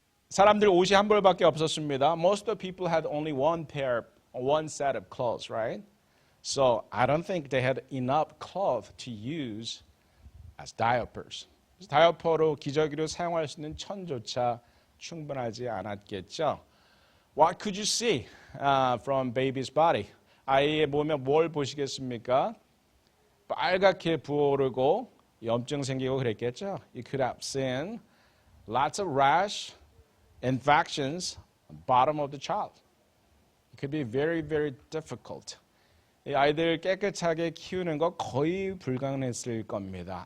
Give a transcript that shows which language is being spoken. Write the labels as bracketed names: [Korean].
[Korean] 사람들 옷이 한 벌밖에 없었습니다. [English] Most of the people had only one set of clothes, right? So I don't think they had enough cloth to use as diapers. [Korean] 다이어퍼로 기저귀로 사용할 수 있는 천조차 충분하지 않았겠죠. [English] What could you see from baby's body? [Korean] 아이의 몸에 뭘 보시겠습니까? 빨갛게 부어오르고 염증 생기고 그랬겠죠. [English] You could have seen lots of rash, infections on the bottom of the child. It could be very, very difficult. [Korean] 이 아이들 깨끗하게 키우는 거 거의 불가능했을 겁니다.